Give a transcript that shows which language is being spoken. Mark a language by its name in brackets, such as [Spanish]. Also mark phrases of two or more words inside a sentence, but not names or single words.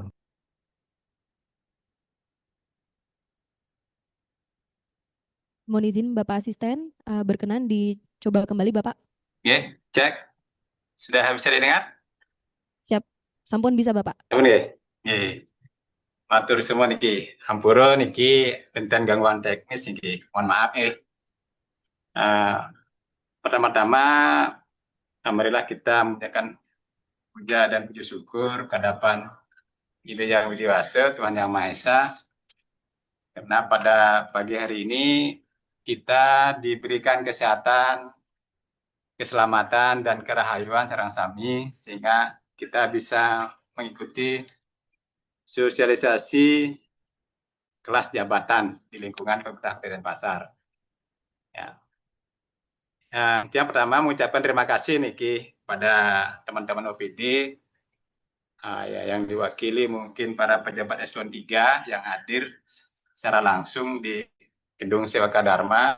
[Indonesian] Mohon izin Bapak Asisten, berkenan dicoba kembali Bapak. Oke, cek. Sudah bisa didengar? [Balinese] Siap, sampun bisa Bapak. [Indonesian] Oke. Oke. [Balinese] Matur semua niki. Hampura niki enten gangguan teknis niki. [Indonesian] Mohon maaf pertama-tama marilah kita mengucapkan puja dan puji syukur kehadapan Ide Yang Widiwasa, Tuhan Yang Maha Esa, karena pada pagi hari ini kita diberikan kesehatan, keselamatan, dan kerahayuan [Balinese] sareng sami, [Indonesian] sehingga kita bisa mengikuti sosialisasi kelas jabatan di lingkungan Kabupaten Denpasar. Ya. Yang pertama mengucapkan terima kasih niki pada teman-teman OPD yang diwakili mungkin para pejabat eselon 3 yang hadir secara langsung di Gedung Sewaka Dharma.